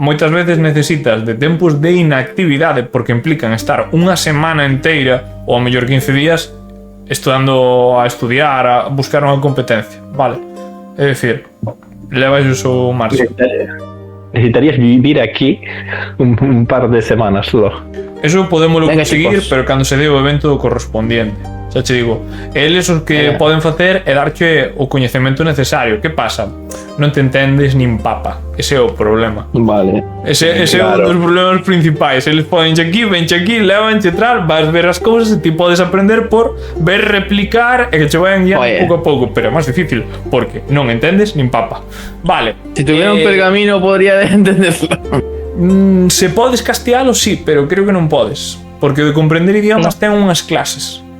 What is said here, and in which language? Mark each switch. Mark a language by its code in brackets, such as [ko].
[gl] moitas veces necesitas de tempos de inactividade porque implican estar unha semana inteira ou a mellor 15 días estudando a estudiar, a buscar unha competencia, vale. É dicir, levas o seu marxo. necesitarías vivir aquí un par de semanas solo. Eso podémoslo [es] Venga, [gl] conseguir, [es] chicos. [gl] pero cando se dé o evento correspondiente. Xa che digo, eles os que poden facer é darche o coñecemento necesario. Que pasa? Non te entendes nin papa. Ese é o problema. Vale. Ese é un Claro. dos problemas principais. Eles podenche aquí, venche aquí, levanche tal, vas ver as cousas e ti podes aprender por ver, replicar e que che vayan guiando [es] Oye. [gl] pouco a pouco, pero é máis difícil porque non entendes nin papa. Vale. [es] Si tuviera un pergamino podría entenderlo. [gl] Se podes castealo, sí, pero creo que non podes, porque o de comprender idiomas ten unhas clases.